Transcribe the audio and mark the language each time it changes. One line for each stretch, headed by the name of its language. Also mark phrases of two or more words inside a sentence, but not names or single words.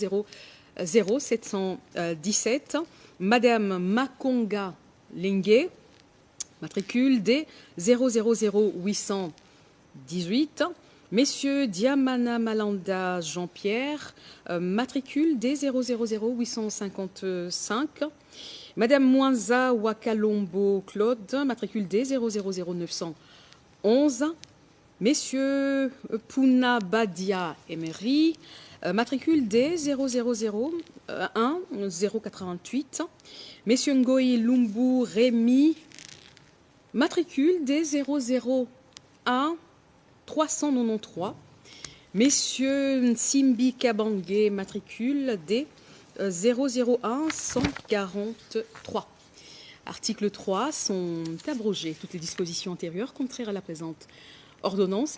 French: 00717, Madame Makonga Lengue, matricule D 000818, Messieurs Diamana Malanda Jean-Pierre, matricule D 000855, Madame Mwanza Wakalombo Claude, matricule D 000911, 11. Messieurs Pouna Badia Emery, matricule D 000 088. Messieurs Ngoï Lumbu Rémi, matricule D 001 393. Messieurs Simbi Kabangue, matricule D 001 143. Article 3, sont abrogées toutes les dispositions antérieures contraires à la présente ordonnance.